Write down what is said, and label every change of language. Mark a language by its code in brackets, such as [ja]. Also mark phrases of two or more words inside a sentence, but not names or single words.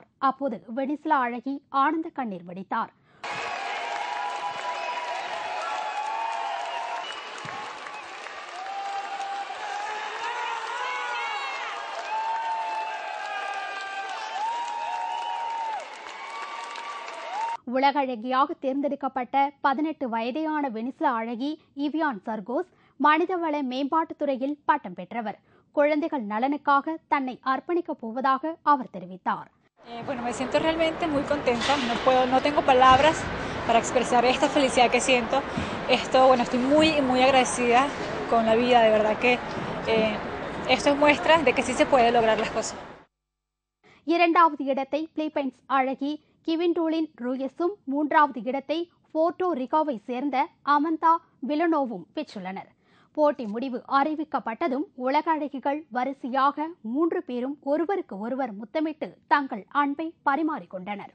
[ta] அப்போது வெனிசுலா அழகி ஆனந்த கண்ணீர் வடித்தார். உலக அழகியாக தேர்ந்தெடுக்கப்பட்ட 18 வயதேயான வெனிசுலா அழகி இவியான் சர்கோஸ் மனிதவள மேம்பாட்டுத் துறையில் பட்டம் பெற்றவர். குழந்தைகள் நலனுக்காக தன்னை அர்ப்பணிக்கப் போவதாக அவர் தெரிவித்தார். [es] Bueno, me siento realmente muy contenta. No tengo palabras para expresar esta felicidad que siento. Bueno, estoy muy agradecida con la vida, de verdad que esto es muestra de que sí se puede lograr las cosas. [ta] இரண்டாவது இடத்தை பிலிப்பைன்ஸ் அழகி கிவிண்டோலின் ரூயஸும், 3வது இடத்தை போர்ட்டோ ரிகோவை சேர்ந்த அமந்தா விலனோவும் பெற்றுள்ளனர். போட்டி முடிவு அறிவிக்கப்பட்டதும் உலக அழகிகள் வரிசையாக 3 பேரும் ஒருவருக்கு ஒருவர் முத்தமிட்டு தங்கள் அன்பை பரிமாறிக்கொண்டனர்.